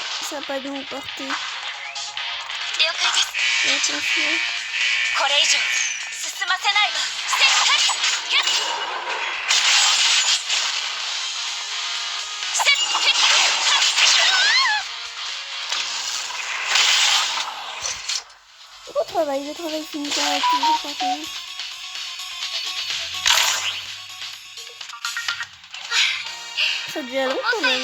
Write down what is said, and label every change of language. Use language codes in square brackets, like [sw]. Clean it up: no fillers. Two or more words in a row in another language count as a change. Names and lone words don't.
[fr] ça va pas bien nous porter. [ja] 了解です。 [fr] Fais attention. [ja] これ以上進ませないわ。せっせっ [fr] Le travail finit par être toujours parfait. Ça devient long quand même.